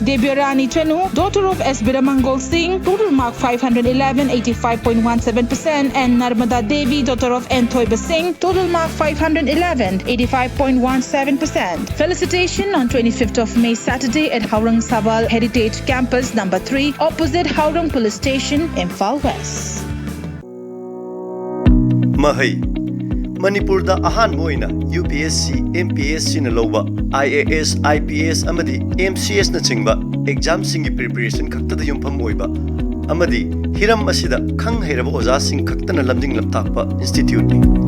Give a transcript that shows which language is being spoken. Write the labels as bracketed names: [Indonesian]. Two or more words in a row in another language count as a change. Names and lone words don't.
[English] Debyarani Chanu, daughter of S. Biramangol Singh, total mark 511, 85.17%. And Narmada Devi, daughter of N. Thoiba Singh, total mark 511, 85.17%. Felicitation on 25th of May, Saturday at Haurang Sabal Heritage Campus number 3, opposite Haurang Police Station, Imphal West. [Manipuri] Mahai Manipur da ahan moina UPSC, MPSC na loba, IAS, IPS amadi MCS na chingba exam singi preparation khakta da yumpham oiba amadi hiram asida khang heiraba oza sing khakta na lamjing lamtakpa institute ni